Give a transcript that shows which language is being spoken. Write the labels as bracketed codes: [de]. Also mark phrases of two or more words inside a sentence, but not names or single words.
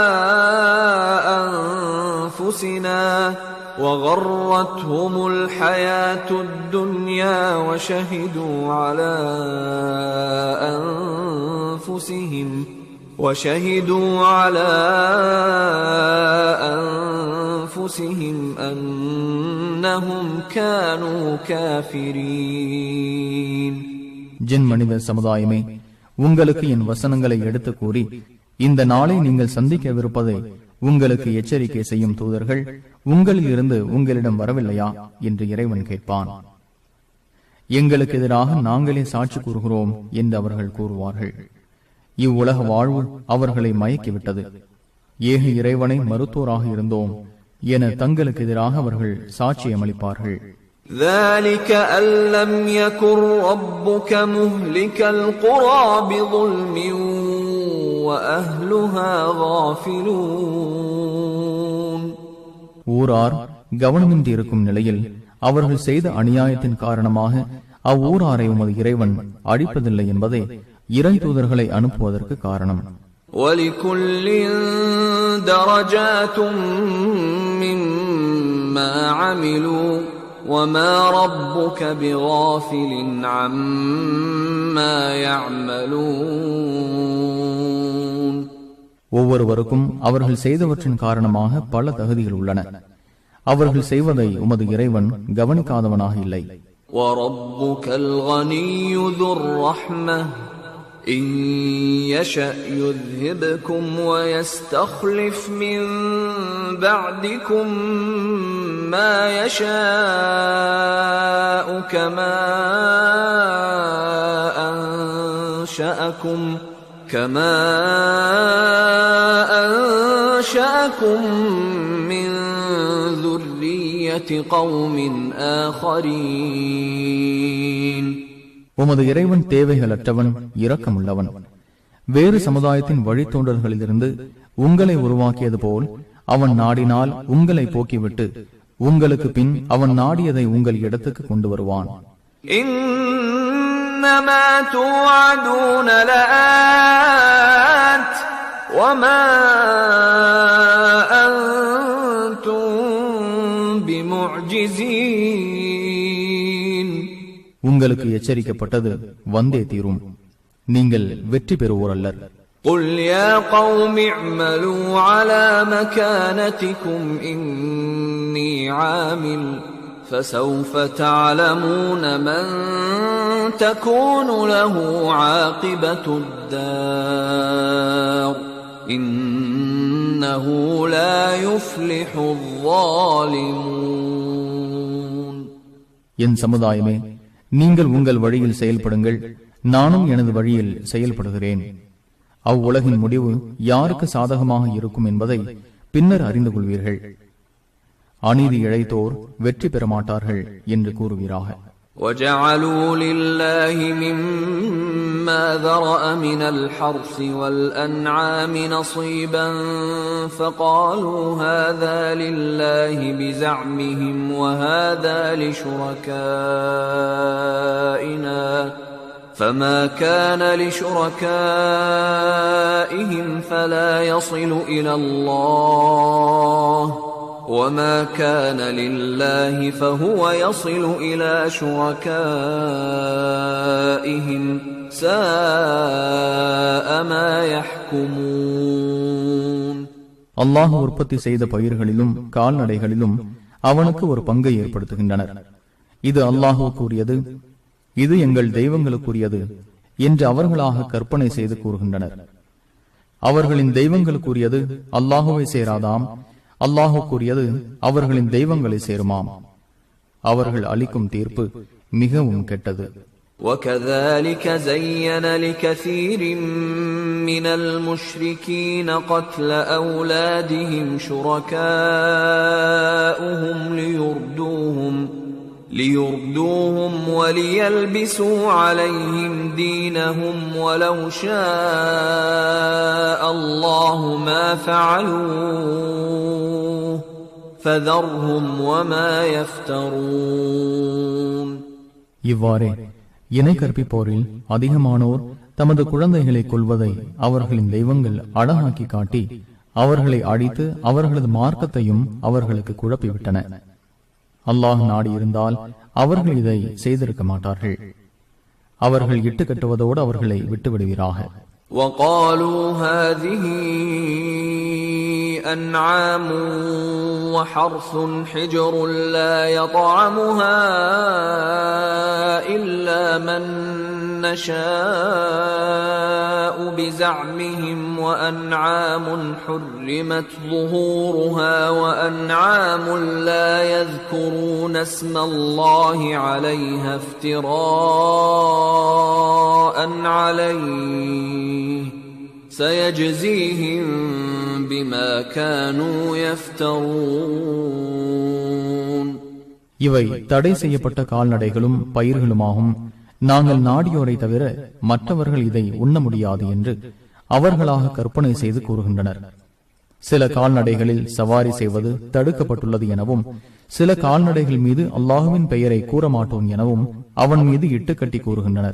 [ar] أَنفُسِنَا وَغَرَّتْهُمُ الْحَيَاةُ الدُّنْيَا وَشَهِدُوا عَلَى أَنفُسِهِمْ وشهدوا على أنفسهم أنهم كانوا كافرين. [ta] ஜின் மனித சமுதாயமே, உங்களுக்கு என் வசனங்களை எடுத்து கூறி இந்த நாளை நீங்கள் சந்திக்கவிருப்பதை உங்களுக்கு எச்சரிக்கை செய்யும் தூதர்கள் உங்களில் இருந்து உங்களிடம் வரவில்லையா என்று இறைவன் கேட்பான். எங்களுக்கு எதிராக நாங்களே சாட்சி கூறுகிறோம் என்று அவர்கள் கூறுவார்கள். இவ்வுலக வாழ்வு அவர்களை மயக்கிவிட்டது. ஏக இறைவனை மருத்துவராக இருந்தோம் என தங்களுக்கு எதிராக அவர்கள் சாட்சியமளிப்பார்கள். [ar] ذلك أن لم يكن ربك مهلك القرى بظلم وأهلها غافلون. [ta] ஊரார் கவனமின்றி இருக்கும் நிலையில் அவர்கள் செய்த அநியாயத்தின் காரணமாக அவ்வூராரை உமது இறைவன் அழிப்பதில்லை என்பதே இறை தூதர்களை அனுப்புவதற்கு காரணம். [ar] وَلِكُلٍّ دَرَجَاتٌ مِّمَّا عَمِلُوا وَمَا رَبُّكَ بِغَافِلٍ عَمَّا يَعْمَلُونَ. [ta] ஒவ்வொருவருக்கும் அவர்கள் செய்தவற்றின் காரணமாக பல தகுதிகள் உள்ளன. அவர்கள் செய்வதை உமது இறைவன் கவனிக்காதவனாக இல்லை. [ar] وَرَبُّكَ الْغَنِيُّ ذُو الرَّحْمَةِ إِن يَشَأْ يُذْهِبْكُمْ وَيَسْتَخْلِفْ مِن بَعْدِكُم مَّا يَشَاءُ كَمَا أَنشَأَكُم مِّن ذُرِّيَّةِ قَوْمٍ آخَرِينَ. [ta] உமது இறைவன் தேவைகளற்றவன், இரக்கமுள்ளவன். வேறு சமுதாயத்தின் வழித்தோன்றல்களிலிருந்து உங்களை உருவாக்கியது போல் அவன் நாடினால் உங்களை போக்கிவிட்டு உங்களுக்கு பின் அவன் நாடியதை உங்கள் இடத்துக்கு கொண்டு வருவான். [ar] إنما توعدون لآت وما أنتم بمعجزين. [ta] உங்களுக்கு எச்சரிக்கப்பட்டது வந்தே தீரும், நீங்கள் வெற்றி பெறுவோர் அல்லர். [ar] قل يا قوم اعملوا على مكانتكم إني عامل فسوف تعلمون من تكون له عاقبة الدار إنه لا يفلح الظالمون. [ta] என் சமுதாயமே, நீங்கள் உங்கள் வழியில் செயல்படுங்கள், நானும் எனது வழியில் செயல்படுகிறேன். அவ்வுலகின் முடிவு யாருக்கு சாதகமாக இருக்கும் என்பதை பின்னர் அறிந்து கொள்வீர்கள். அநீதி இழைத்தோர் வெற்றி பெற மாட்டார்கள் என்று கூறுவீராக. [ar] وَجَعَلُوا لِلَّهِ مِمَّا ذَرَأَ مِنَ الْحَرْثِ وَالْأَنْعَامِ نَصِيبًا فَقَالُوا هَذَا لِلَّهِ بِزَعْمِهِمْ وَهَذَا لِشُرَكَائِنَا فَمَا كَانَ لِشُرَكَائِهِمْ فَلَا يَصِلُ إِلَى اللَّهِ وَمَا كَانَ لِلَّهِ فَهُوَ يَصِلُ إِلَى شُرَكَائِهِمْ سَاءَ مَا يَحْكُمُونَ. [ta] அல்லாஹ் உற்பத்தி செய்த பயிர்களிலும் கால்நடைகளிலும் அவனுக்கு ஒரு பங்கை ஏற்படுத்துகின்றனர். இது அல்லாஹுக்குரியது, இது எங்கள் தெய்வங்களுக்குரியது என்று அவர்களாக கற்பனை செய்து கூறுகின்றனர். அவர்களின் தெய்வங்களுக்குரியது அல்லாஹுவை சேராதாம், அல்லாஹுக்குரியது அவர்களின் தெய்வங்களை சேருமாம். அவர்கள் அளிக்கும் தீர்ப்பு மிகவும் கெட்டது. [ar] وَكَذَلِكَ زَيَّنَ لِكَثِيرٍ مِّنَ الْمُشْرِكِينَ قَتْلَ أَوْلَادِهِمْ شُرَكَاؤُهُمْ لِيُرْدُوهُمْ وَلِيَلْبِسُوا عَلَيْهِمْ دِينَهُمْ وَلَوْ شَاءَ اللَّهُ مَا فَعَلُوهُ فَذَرْهُمْ وَمَا يَفْتَرُونَ. [ta] இவ்வாறே இணை கற்பிப்போரில் அதிகமானோர் தமது குழந்தைகளை கொல்வதை அவர்களின் தெய்வங்கள் அழகாக்கி காட்டி அவர்களை அழித்து அவர்களது மார்க்கத்தையும் அவர்களுக்கு குழப்பிவிட்டன. அல்லாஹ் நாடி இருந்தால் அவர்கள் இதை செய்திருக்க மாட்டார்கள். அவர்கள் இட்டு கட்டுவதோடு அவர்களை விட்டுவிடுவீராக. [ar] وقالوا هذه أنعام وحرث حجر لا يطعمها إلا من نشاء بزعمهم وأنعام حرمت ظهورها وأنعام لا يذكرون اسم الله عليها افتراء عليه سيجزيهم بما كانوا يفترون. [ta] இவை தடை செய்யப்பட்ட கால்நடைகளும் பயிர்களுமாகும். நாங்கள் நாடியோரை தவிர மற்றவர்கள் இதை உண்ண முடியாது என்று அவர்களாக கற்பனை செய்து கூறுகின்றனர். சில கால்நடைகளில் சவாரி செய்வது தடுக்கப்பட்டுள்ளது எனவும், சில கால்நடைகள் மீது அல்லாஹுவின் பெயரை கூற மாட்டோம் எனவும் அவன் மீது இட்டுக்கட்டி கூறுகின்றனர்.